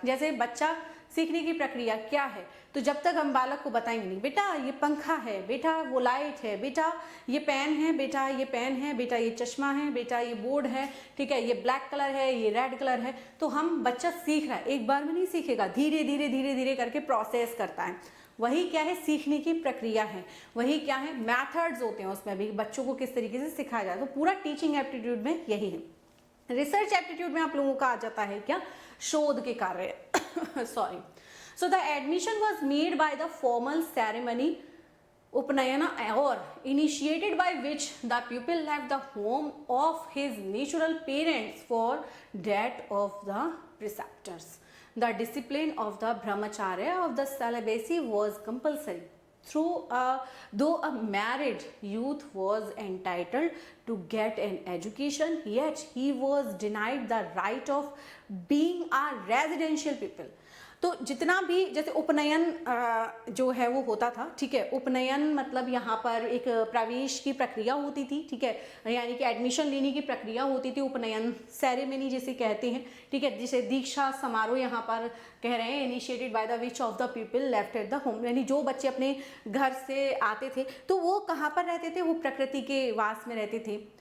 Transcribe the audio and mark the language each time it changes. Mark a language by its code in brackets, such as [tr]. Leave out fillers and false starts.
[hi] जैसे बच्चा सीखने की प्रक्रिया क्या है, तो जब तक हम बालक को बताएंगे नहीं, बेटा ये पंखा है, बेटा वो लाइट है, बेटा ये पेन है, बेटा ये पेन है, बेटा ये चश्मा है, बेटा ये बोर्ड है, ठीक है, ये ब्लैक कलर है, ये रेड कलर है, तो हम बच्चा सीख रहा है, एक बार में नहीं सीखेगा, धीरे धीरे धीरे धीरे करके प्रोसेस करता है। वही क्या है, सीखने की प्रक्रिया है। वही क्या है, मैथड्स होते हैं उसमें भी, बच्चों को किस तरीके से सिखाया जाए। तो पूरा टीचिंग एप्टीट्यूड में यही है। रिसर्च एप्टीट्यूड में आप लोगों का आ जाता है क्या, शोध के कार्य sorry. [en] So the admission was made by the formal ceremony Upanayana, or initiated by which the pupil left the home of his natural parents for that of the preceptors. The discipline of the brahmacharya of the celibacy was compulsory. Though a married youth was entitled to get an education, yet he was denied the right of being a residential pupil. [hi] तो जितना भी जैसे उपनयन जो है वो होता था, ठीक है, उपनयन मतलब यहाँ पर एक प्रवेश की प्रक्रिया होती थी, ठीक है, यानी कि एडमिशन लेने की प्रक्रिया होती थी, उपनयन सेरेमनी जिसे कहते हैं, ठीक है, जिसे दीक्षा समारोह यहाँ पर कह रहे हैं, [en] initiated by the which of the people left at the home, [hi] यानी जो बच्चे अपने घर से आते थे तो वो कहाँ पर रहते थे, वो प्रकृति के वास में रहते थे,